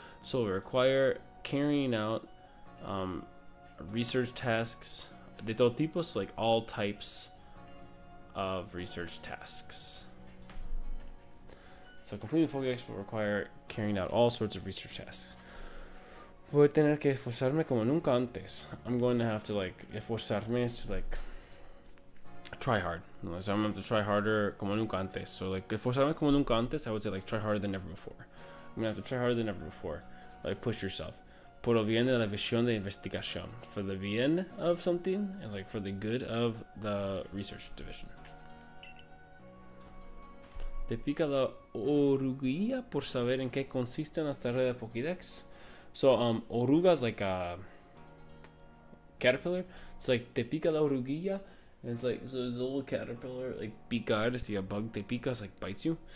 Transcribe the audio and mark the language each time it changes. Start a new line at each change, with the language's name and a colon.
English: So require carrying out research tasks
Spanish: de todo tipo,
English: so like all types of research tasks. So completing the Pokédex will require carrying out all sorts of research tasks.
Spanish: Voy a tener que esforzarme como nunca antes.
English: I'm going to have to like esforzarme is to like try hard. So I'm going to have to try harder
Spanish: como nunca antes.
English: So like
Spanish: esforzarme como nunca antes,
English: I would say like try harder than ever before. I'm going to have to try harder than ever before. Like push yourself.
Spanish: Por el bien de la visión de investigación.
English: For the bien of something, and like for the good of the research division.
Spanish: Te pica la oruguilla por saber en qué consisten las tareas de Pokédex.
English: So oruga is like a caterpillar. It's like
Spanish: te pica la oruguilla.
English: And it's like, so there's a little caterpillar, like picar, to see a bug,
Spanish: te pica,
English: it's like bites you.